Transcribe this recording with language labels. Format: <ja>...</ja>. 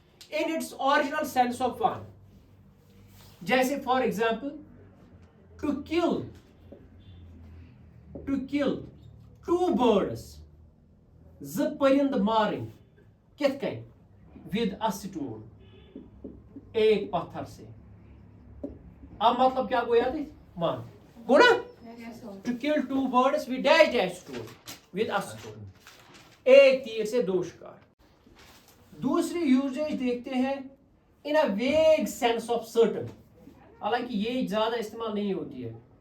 <en>in its original sense of one.</en> <ur>جیسے for example</ur> <en>to kill two birds.</en> <ks>زٕ پٔرِنٛدٕ مارٕنۍ. کِتھ کٔنۍ؟</ks> <en>with a stone.</en> <ur>ایک پتھر سے. اب مطلب کیا گویا تھی؟ ون. گو نا؟</ur> <en>Yes, sir. To kill two birds with dash stone. With a stone.</en> <ur>ایک تیر سے دو شکار. دوسری یوزیج دیکھتے ہیں</ur> <en>in a vague sense of certain.</en> <ur>حالانکہ یہ زیادہ استعمال نہیں ہوتی ہے.</ur>